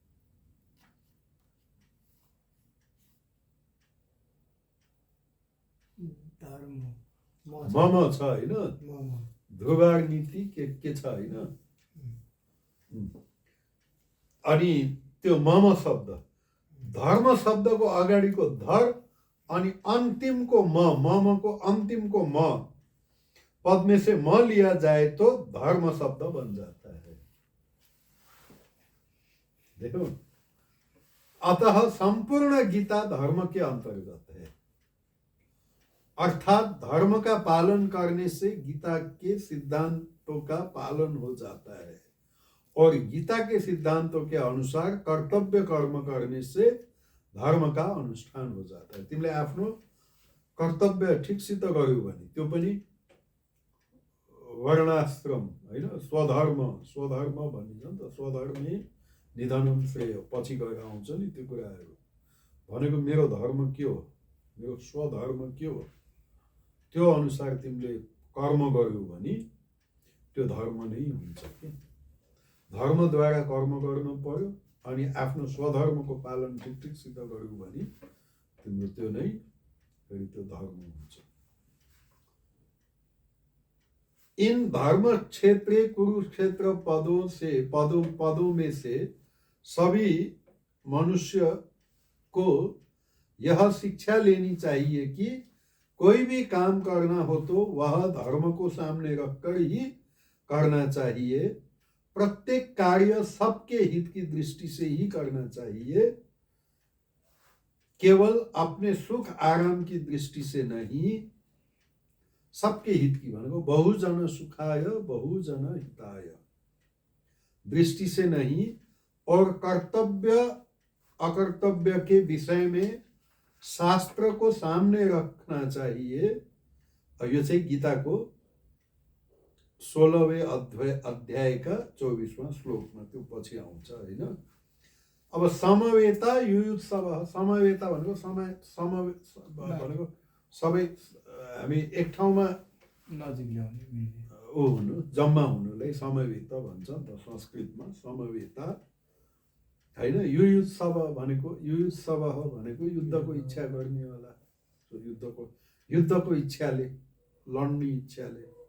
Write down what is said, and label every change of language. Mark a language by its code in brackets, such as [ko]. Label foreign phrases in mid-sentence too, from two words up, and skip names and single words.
[ne] मम छ हैन, ध्रुवार नीति के छ हैन। अनि त्यो मम शब्द, धर्म शब्दको अगाडिको धर अनि अन्तिमको ममको [hi] अंतिम को म पद में से म लिया जाए तो धर्म शब्द बन जाता है। देखो, अतः संपूर्ण गीता धर्म के अंतर्गत है, अर्थात धर्म का पालन करने से गीता के सिद्धांतों का पालन हो जाता है और गीता के सिद्धांतों के अनुसार कर्तव्य कर्म करने से धर्म का अनुष्ठान हो जाता है। [ne] तिमीले आफ्नो कर्तव्य ठिकसित गर्यौ भने त्यो पनि वर्णाश्रम हैन, स्वधर्म भनिन्छ नि त, [sa] स्वधर्मे निधनम श्रेय, [ne] पछि गएर आउँछ नि त्यो कुराहरू। भनेको मेरो धर्म के हो, मेरो स्वधर्म के हो, त्यो अनुसार तिमीले कर्म गर्यौ भने त्यो धर्म नै हुन्छ के। धर्मद्वारा कर्म गर्नु पर्यो अनि आफ्नो स्वधर्मको पालन ठिकसित गर्यौ भने तिम्रो त्यो नै फेरि त्यो धर्म हुन्छ। [hi] इन धर्म क्षेत्रीय कुरुक्षेत्र पदों में से सभी मनुष्य को यह शिक्षा लेनी चाहिए कि कोई भी काम करना हो तो वह धर्म को सामने रखकर ही करना चाहिए। प्रत्येक कार्य सबके हित की दृष्टि से ही करना चाहिए, केवल अपने सुख आराम की दृष्टि से नहीं। सबके हित की भनेको [sa] बहुजन सुखाय बहुजन हिताय [hi] दृष्टि से नहीं, और कर्तव्य अकर्तव्य के विषय में शास्त्र को सामने रखना चाहिए। [ne] और यो चाहिँ गीताको [hi] 16वें अध्याय का 24वां [ne] श्लोकमा त्यो पछि आउँछ हैन। अब [sa] समवेता युयुत्सव, [ne] समवेता भनेको भनेको सबै हामी एक ठाउँमा नजिक ल्याउने हुनु, जम्मा हुनुलाई समवेत भन्छ नि त संस्कृतमा, समवेता हैन। युयुत्सव भनेको युद्धको इच्छा गर्नेवाला, युद्धको इच्छाले, लड्ने इच्छाले।